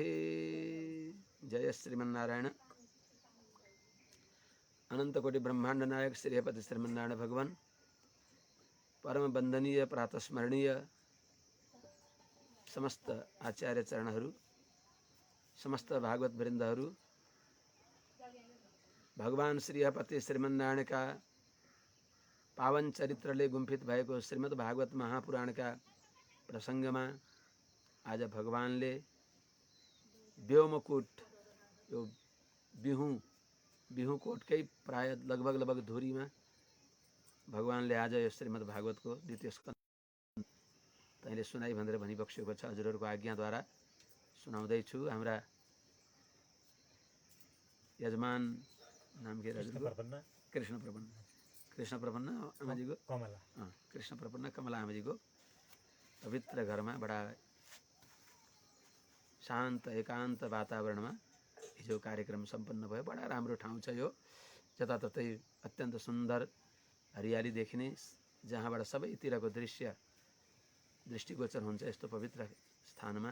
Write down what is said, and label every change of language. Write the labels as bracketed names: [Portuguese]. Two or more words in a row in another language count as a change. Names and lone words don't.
[Nepali] जय श्रीमन्नारायण। अनंतकोटि ब्रह्मांड नायक श्रीपति श्रीमन्नारायण भगवान, परम वंदनीय प्रातस्मरणीय समस्त आचार्य चरणहरू, समस्त भागवत वृन्दहरू, भगवान श्रीपति श्रीमन्नारायणका पावन चरित्रले गुम्फित भएको श्रीमद् भागवत महापुराणका प्रसङ्गमा आज भगवानले व्योमकूट, यो बिहुकोटकै प्राय लगभग धुरीमा भगवानले आज यो श्रीमद् भागवतको द्वितीय स्कन्द तैँले सुनाई भनेर भनिबक्सेको छ। हजुरहरूको आज्ञाद्वारा सुनाउँदैछु। हाम्रा यजमान नाम के हजुरको? कृष्ण प्रपन्न आमाजीको कमला, कृष्ण प्रपन्न कमला आमाजीको पवित्र घरमा बडा शान्त एकान्त वातावरणमा हिजो कार्यक्रम सम्पन्न भयो। बडा राम्रो ठाउँ छ यो, जताततै अत्यन्त सुन्दर हरियाली देखिने, जहाँबाट सबैतिरको दृष्टिगोचर हुन्छ यस्तो पवित्र स्थानमा।